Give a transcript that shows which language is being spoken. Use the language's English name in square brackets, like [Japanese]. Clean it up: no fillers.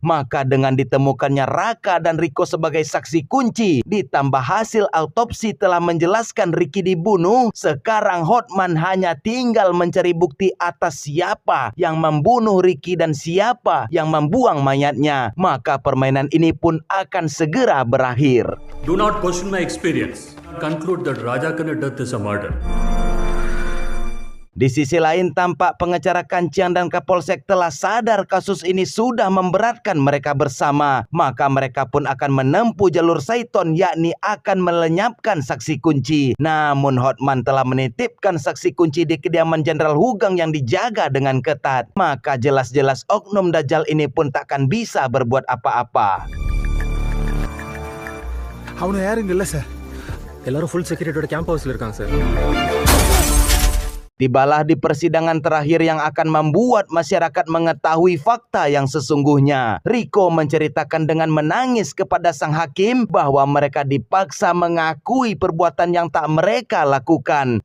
[Indonesian] Maka dengan ditemukannya Raka dan Riko sebagai saksi kunci, ditambah hasil autopsi telah menjelaskan Ricky dibunuh, sekarang Hotman hanya tinggal mencari bukti atas siapa yang membunuh Ricky dan siapa yang membuang mayatnya. Maka permainan ini pun akan segera berakhir. [English] Do not question my experience. Conclude that Rajakana death is a murder. [Indonesian] Di sisi lain, tampak pengacara Kanciang dan Kapolsek telah sadar kasus ini sudah memberatkan mereka bersama. Maka mereka pun akan menempuh jalur Saiton, yakni akan melenyapkan saksi kunci. Namun Hotman telah menitipkan saksi kunci di kediaman Jenderal Hugeng yang dijaga dengan ketat. Maka jelas-jelas oknum Dajjal ini pun takkan bisa berbuat apa-apa. [Tamil] அவனை யாரும் இல்லை sir. எல்லாரும் full செக்யூரிட்டியோட camp ஹவுஸ்ல இருக்காங்க sir. [Indonesian] Tibalah di persidangan terakhir yang akan membuat masyarakat mengetahui fakta yang sesungguhnya. Riko menceritakan dengan menangis kepada sang hakim bahwa mereka dipaksa mengakui perbuatan yang tak mereka lakukan.